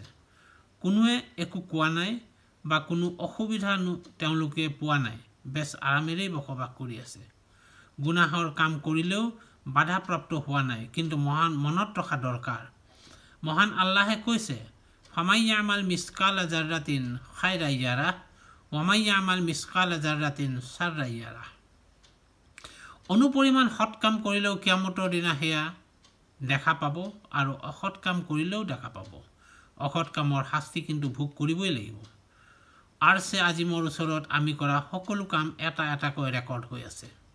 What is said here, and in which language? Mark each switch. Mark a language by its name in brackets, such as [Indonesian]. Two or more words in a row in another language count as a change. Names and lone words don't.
[Assamese] কোনোৱে একো কোৱা নাই বা কোনো অসুবিধা তেওঁলোকে পোৱা নাই, বেছ আৰামেৰেই বসবাস কৰি আছে। গুনাহৰ কাম কৰিলেও বাধাপ্ৰাপ্ত হোৱা নাই, কিন্তু মনত ৰখা দৰকাৰ, মহান আল্লাহে কৈছে, [Arabic] فمن يعمل مثقال ذرة خيرا يره ومن يعمل مثقال ذرة شرا يره. [Assamese] অনুপৰিমাণ সৎ কাম কৰিলেও কিয়ামতৰ দিনা সেয়া দেখা পাব আৰু অসৎ কাম কৰিলেও দেখা পাব। অসৎ কামৰ শাস্তি কিন্তু ভোগ কৰিবই লাগিব। আৰছে আজিমৰ ওচৰত আমি কৰা সকলো কাম এটা এটাকৈ ৰেকৰ্ড হৈ আছে।